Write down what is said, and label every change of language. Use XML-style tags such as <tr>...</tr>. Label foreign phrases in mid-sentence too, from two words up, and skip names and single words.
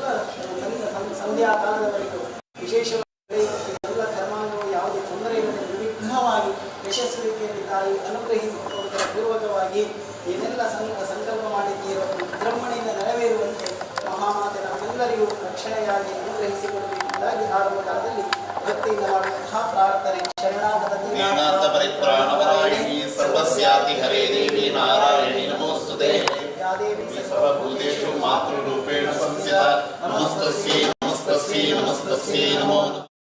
<kn>ಸಂಧ್ಯಾ ಕಾಲದವರೆಗೂ ವಿಶೇಷವಾಗಿ ಎಲ್ಲ ಕರ್ಮಾಂಗವು ಯಾವುದೇ ತೊಂದರೆ ಇಲ್ಲದೆ ನಿರ್ವಿಘ್ನವಾಗಿ ಯಶಸ್ವಿ ರೀತಿಯಲ್ಲಿ ತಾಯಿ ಅನುಗ್ರಹಿಸಿಕೊಳ್ಳುವುದರ ಪೂರ್ವಕವಾಗಿ ಏನೆಲ್ಲ ಸಂಕಲ್ಪ ಮಾಡಿದ್ದೀರೋ ವಿಜೃಂಭಣೆಯಿಂದ ನೆರವೇರುವಂತೆ ಮಹಾಮಾತೆ ನಮ್ಮೆಲ್ಲರಿಗೂ ರಕ್ಷಣೆಯಾಗಿ ಅನುಗ್ರಹಿಸಿಕೊಡಬೇಕೆಂದಾಗಿ ಆರಂಭ ಕಾಲದಲ್ಲಿ ಭಕ್ತಿಯಿಂದ ಮಾಡುವಂತಹ ಪ್ರಾರ್ಥನೆ. ಶರಣಾಗತಿ</kn> <sa>सर्वस्याति हरे देवी नारायणी नमोस्तुते. या देवी सर्वभूतेषु मातृरूपेण संस्थिता नमस्तस्यै नमस्तस्यै नमस्तस्यै नमो</sa>